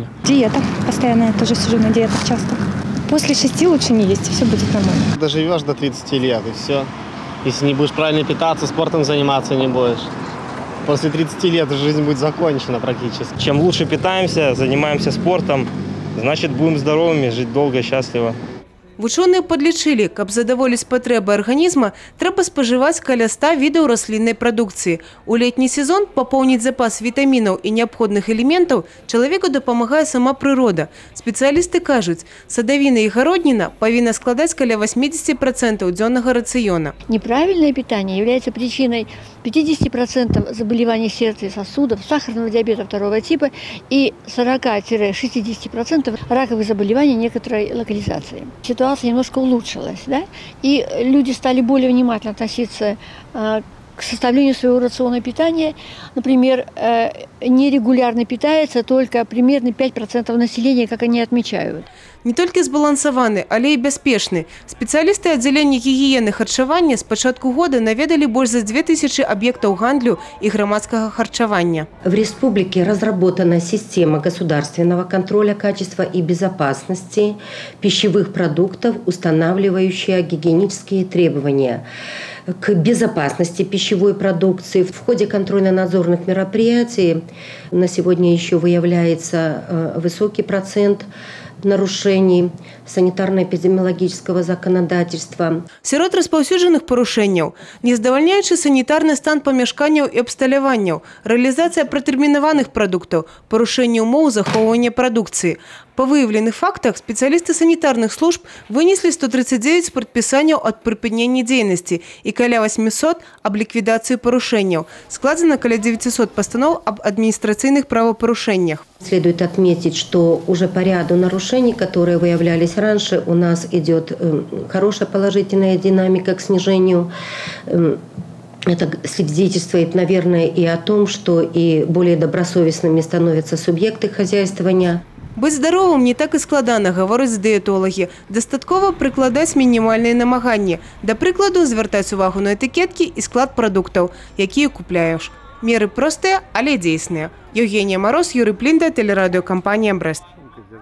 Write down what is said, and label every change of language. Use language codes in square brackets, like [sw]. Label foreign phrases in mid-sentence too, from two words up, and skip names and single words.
[ru] Диета постоянная, тоже сижу на диетах часто. После 6 лучше не есть, и все будет нормально. Доживешь до 30 лет, и все. Если не будешь правильно питаться, спортом заниматься не будешь. После 30 лет жизнь будет закончена практически. Чем лучше питаемся, занимаемся спортом, значит будем здоровыми, жить долго, счастливо. [be] Вучоныя подлічылі, каб задаволіць патрэбы арганізма, трэба спажываць каля 100 відаў расліннай прадукцыі. У летні сезон папоўніць запас вітамінаў і неабходных элементаў чалавеку дапамагае сама прырода. Спецыялісты кажуць, садавіна і гародніна павінна складаць каля 80% дзённага рацыёна. [ru] Неправильное питание является причиной 50% заболеваний сердца и сосудов, сахарного диабета второго типа и 40-60% раковых заболеваний некоторой локализации. Ситуация немножко улучшилась, да? И люди стали более внимательно относиться к составлению своего рациона питания. Например, нерегулярно питается только примерно 5% населения, как они отмечают. [be] Не толькі збалансаваны, але і бяспечны. Спецыялісты аддзялення гігіены харчавання з пачатку года наведалі больш за 2000 аб'ектаў гандлю і грамадскага харчавання. [ru] В республике разработана система государственного контроля качества и безопасности пищевых продуктов, устанавливающая гигиенические требования к безопасности пищевой продукции. В ходе контрольно-надзорных мероприятий на сегодня еще выявляется высокий процент нарушений санитарно-эпидемиологического законодательства. [be] Сярод распаўсюджаных парушэнняў – нездавальняючы санітарны стан памяшканняў і абсталяванняў, рэалізацыя пратэрмінаваных прадуктаў, парушэнне ўмоў захоўвання прадукцыі. [ru] По выявленных фактах специалисты санитарных служб вынесли [be] 139 прадпісанняў ад прыпынення дзейнасці і каля 800 аб ліквідацыі парушэнняў. Складзена каля [ru] 900 постанов об административных правопорушениях. Следует отметить, что уже по ряду нарушений, которые выявлялись раньше, у нас идет хорошая положительная динамика к снижению. Это свидетельствует, наверное, и о том, что и более добросовестными становятся субъекты хозяйствования. [be] Быць здаровым не так і складана, гавораць дыетолагі. Дастаткова прыкладаць мінімальныя намаганні. Да прыкладу, звяртаць увагу на этыкеткі і склад прадуктаў, якія купляеш. Меры простыя, але дзейсныя. Евгения Мороз, Юрий Плинда, телерадиокомпания «Брест».